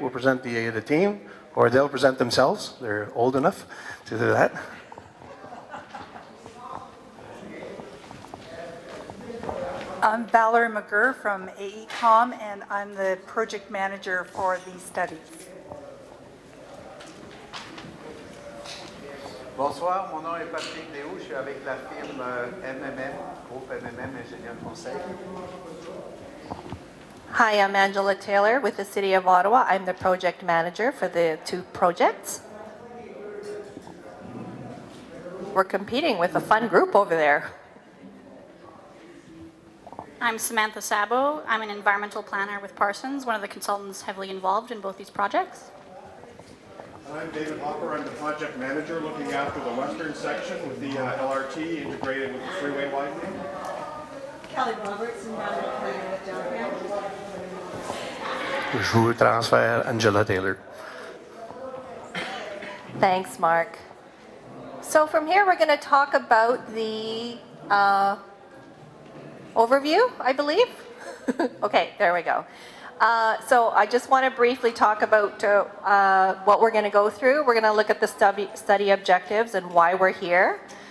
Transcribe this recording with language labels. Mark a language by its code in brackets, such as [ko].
[en] We'll present the team, or they'll present themselves. They're old enough to do that. I'm Valerie McGurr from AECOM, and I'm the project manager for these studies. [fr] Bonsoir, mon nom est Patrick Léo, je suis avec la firme MMM, groupe MMM Ingénieur Conseil. [en] Hi, I'm Angela Taylor with the City of Ottawa. I'm the project manager for the two projects. We're competing with a fun group over there. I'm Samantha Sabo. I'm an environmental planner with Parsons, one of the consultants heavily involved in both these projects. I'm David Hopper. I'm the project manager looking after the western section with the LRT integrated with the freeway widening. Kelly Roberts, environmental planner with Jacques. [fr] Je vous transfère Angela Taylor. [en] Thanks, Mark. So from here, we're going to talk about the overview, I believe. Okay, there we go. So I just want to briefly talk about what we're going to go through. We're going to look at the study objectives and why we're here.